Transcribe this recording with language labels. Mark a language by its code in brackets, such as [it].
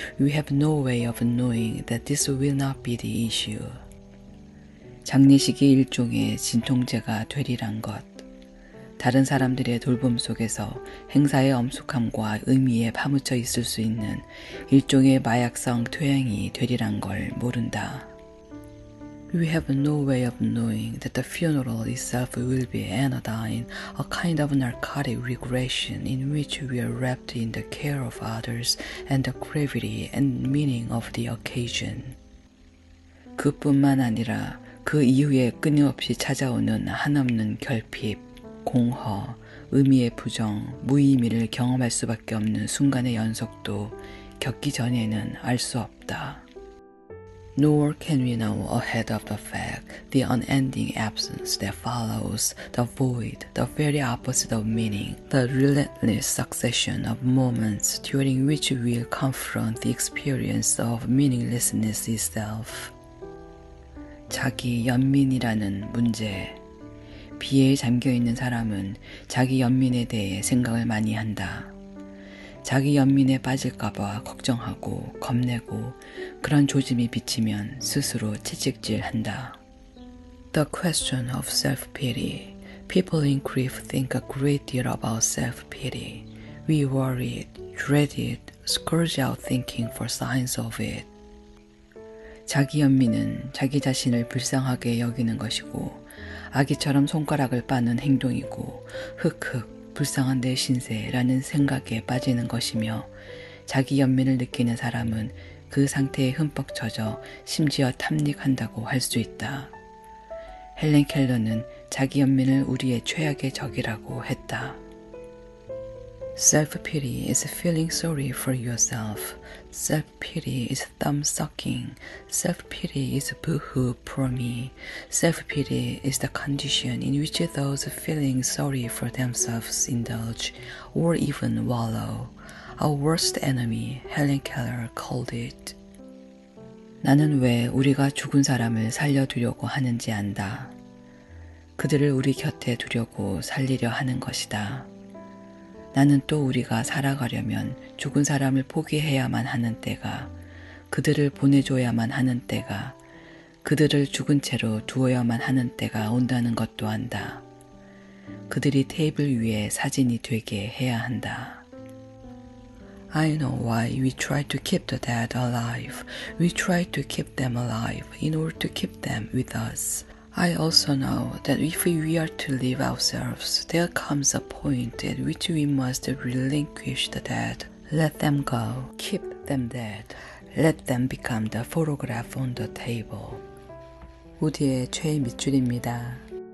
[en] We have no way of knowing that this will not be the issue. [ko] 장례식이 일종의 진통제가 되리란 것. 다른 사람들의 돌봄 속에서 행사의 엄숙함과 의미에 파묻혀 있을 수 있는 일종의 마약성 퇴행이 되리란 걸 모른다. [en] We have no way of knowing that the funeral itself will be anodyne, a kind of narcotic regression in which we are wrapped in the care of others and the gravity and meaning of the occasion. [ko] 그뿐만 아니라 그 이후에 끊임없이 찾아오는 한없는 결핍, 공허, 의미의 부정, 무의미를 경험할 수밖에 없는 순간의 연속도 겪기 전에는 알 수 없다. [en] Nor can we know ahead of the fact, the unending absence that follows, the void, the very opposite of meaning, the relentless succession of moments during which we'll confront the experience of meaninglessness itself. [ko] 자기 연민이라는 문제. 비애에 잠겨있는 사람은 자기 연민에 대해 생각을 많이 한다. 자기 연민에 빠질까봐 걱정하고 겁내고 그런 조짐이 비치면 스스로 채찍질한다. [en] The question of self-pity. People in grief think a great deal about self-pity. We worry it, dread it, scourge out thinking for signs of it. [ko] 자기 연민은 자기 자신을 불쌍하게 여기는 것이고 아기처럼 손가락을 빠는 행동이고 흑흑 불쌍한 내 신세라는 생각에 빠지는 것이며 자기 연민을 느끼는 사람은 그 상태에 흠뻑 젖어 심지어 탐닉한다고 할 수 있다. 헬렌 켈러는 자기 연민을 우리의 최악의 적이라고 했다. [en] Self-pity is feeling sorry for yourself. Self-pity is thumb-sucking. Self-pity is boo-hoo, poor me. Self-pity is the condition in which those feeling sorry for themselves indulge or even wallow. Our worst enemy, Helen Keller called it. [ko] 나는 왜 우리가 죽은 사람을 살려두려고 하는지 안다. 그들을 우리 곁에 두려고 살리려 하는 것이다. 나는 또 우리가 살아가려면 죽은 사람을 포기해야만 하는 때가, 그들을 보내줘야만 하는 때가, 그들을 죽은 채로 두어야만 하는 때가 온다는 것도 안다. 그들이 테이블 위에 사진이 되게 해야 한다. [en] I know why we try to keep the dead alive. We try to keep them alive in order to keep them with us. I also know that if we are to live ourselves, there comes a point at which we must relinquish the dead. Let them go. Keep them dead. Let them become the photograph on the table. [ko] 우디의 최애 밑줄입니다.